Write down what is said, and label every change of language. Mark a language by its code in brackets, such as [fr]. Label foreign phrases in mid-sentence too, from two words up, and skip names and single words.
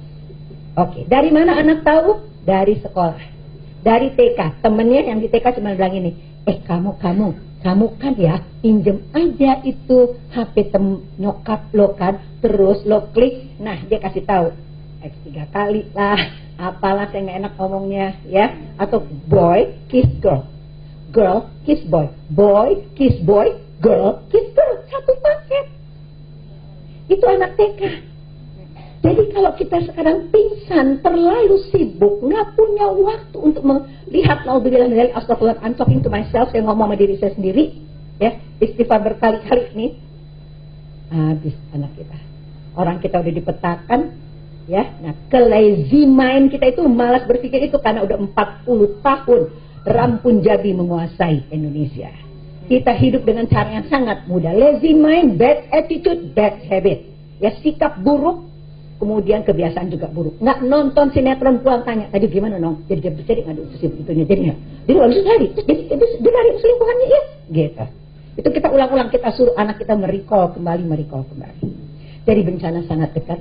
[id] Oke, dari mana anak tahu? Dari sekolah, dari TK. Temennya yang di TK cuma bilang ini, kamu kan ya, pinjem aja itu HP nyokap lo kan, terus lo klik, nah dia kasih tahu X 3 kali lah, apalah saya nggak enak ngomongnya ya, atau [en] boy kiss girl, girl kiss boy, boy kiss boy, girl kiss girl, [id] satu paket. Itu anak TK. Jadi kalau kita sekarang pingsan, terlalu sibuk, nggak punya waktu untuk melihat, naudzubillah dari astagfirullah, [en] I'm talking to myself, [id] saya ngomong sama diri saya sendiri, ya, istighfar berkali-kali nih, habis anak kita. Orang kita udah dipetakan, ya, nah [en] lazy mind [id] kita itu malas berpikir itu karena udah 40 tahun Rampun Jabi menguasai Indonesia. Kita hidup dengan cara yang sangat mudah, [en] lazy mind, bad attitude, bad habit, [id] ya, sikap buruk. Kemudian kebiasaan juga buruk. Nggak nonton sinetron pulang tanya, tadi gimana nong? Jadi ngadu itunya jadinya. Jadi nggak bisa lari. Jadi dia lari selingkuhannya ya. Gitu. Itu kita ulang-ulang, kita suruh anak kita merecall kembali. Jadi bencana sangat dekat.